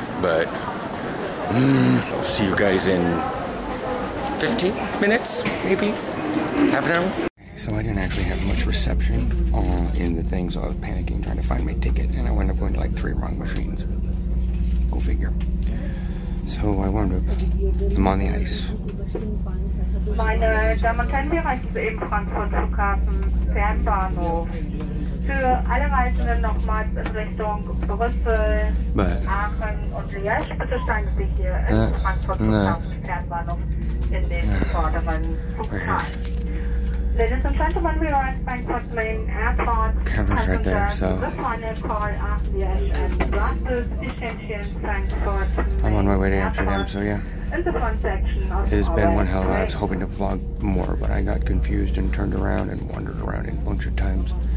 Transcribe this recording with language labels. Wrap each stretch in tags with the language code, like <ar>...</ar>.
<en>But I'll see you guys in 15 minutes, maybe half an hour. So I didn't actually have much reception in the thing, so I was panicking trying to find my ticket, and I wound up going to like 3 wrong machines. Go figure. So I wound up, I'm on the ice.</en> <de>Meine Damen und Herren, wir erreichen soeben Frankfurt Flughafen Fernbahnhof. Für alle Reisenden nochmals in Richtung Brüssel, Aachen und Liège, bitte steigen Sie hier in Frankfurt Flughafen Fernbahnhof in den vorderen Flughafen.</de> <en>Ladies and gentlemen, we are at Frankfurt Main Airport. Camera's right there, so the final call Aachen, Liège and Brussels, Etienne, Frankfurt. I'm on my way to Amsterdam, so yeah. In the front section of It has been one hell of a lot. I was hoping to vlog more, but I got confused and turned around and wandered around a bunch of times.</en>